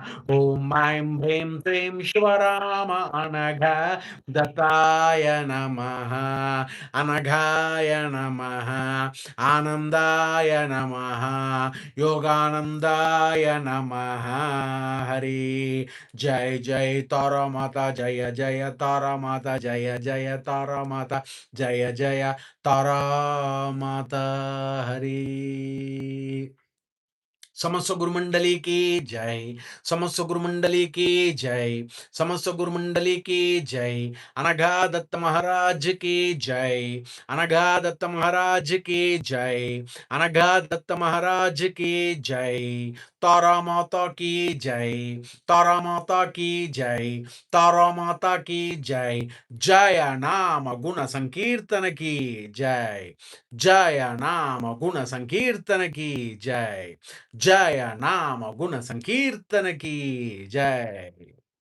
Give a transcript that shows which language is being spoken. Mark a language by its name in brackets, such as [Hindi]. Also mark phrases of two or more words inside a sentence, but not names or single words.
[Sanskrit] ओम् ऐं भ्रीं श्रीं शिवराम अनघ दत्ताय नमः. अनघाय नमः। आनन्दाय नमः. योगानन्दाय नमः. हरि जय जय तारा माता जय जय तारा माता जय जय तारा माता जय जय तारा माता हरि. [Hindi] समस्त गुरुमंडली की जय, समस्त गुरुमंडली की जय, समस्त गुरुमंडली की जय, अनघा दत्त महाराज की जय, अनघा दत्त महाराज की जय, अनघा दत्त महाराज की जय, तारा माता की जय, तारा माता की जय, तारा माता की जय, जय नाम गुण संकीर्तन की जय, जय नाम गुण संकीर्तन की जय, जय नाम गुण संकीर्तन की जय।